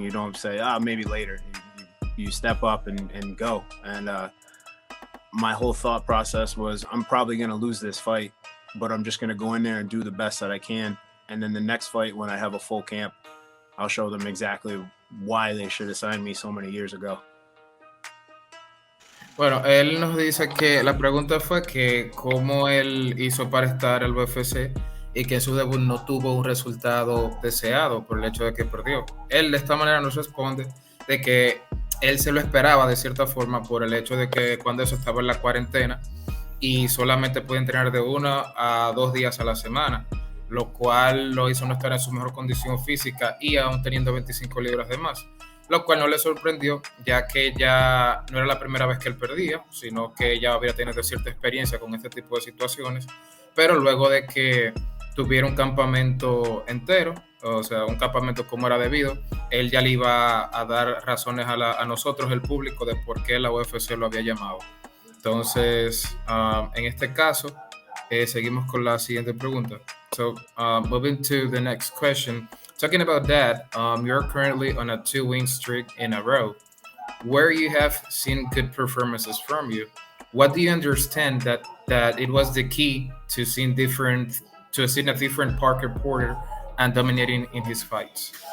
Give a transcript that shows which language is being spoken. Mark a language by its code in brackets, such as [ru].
[en] You don't say, maybe later. You step up and go. And my whole thought process was, I'm probably going to lose this fight, but I'm just going to go in there and do the best that I can. And then the next fight, when I have a full camp, I'll show them exactly why they should have signed me so many years ago. [es] Bueno, él nos dice que la pregunta fue que cómo él hizo para estar al UFC y que en su debut no tuvo un resultado deseado por el hecho de que perdió. Él de esta manera nos responde de que él se lo esperaba de cierta forma por el hecho de que cuando eso estaba en la cuarentena y solamente puede entrenar de 1 a 2 días a la semana, lo cual lo hizo no estar en su mejor condición física y aún teniendo 25 libras de más. Lo cual no le sorprendió, ya que ya no era la primera vez que él perdía, sino que ya había tenido cierta experiencia con este tipo de situaciones, pero luego de que tuviera un campamento entero, o sea, un campamento como era debido, él ya le iba a dar razones a nosotros, el público, de por qué la UFC lo había llamado. Entonces, en este caso, seguimos con la siguiente pregunta. [en] So, moving to the next question. Talking about that, you're currently on a 2-win streak in a row, where you have seen good performances from you. What do you understand that it was the key to seeing a different Parker Porter and dominating in his fights?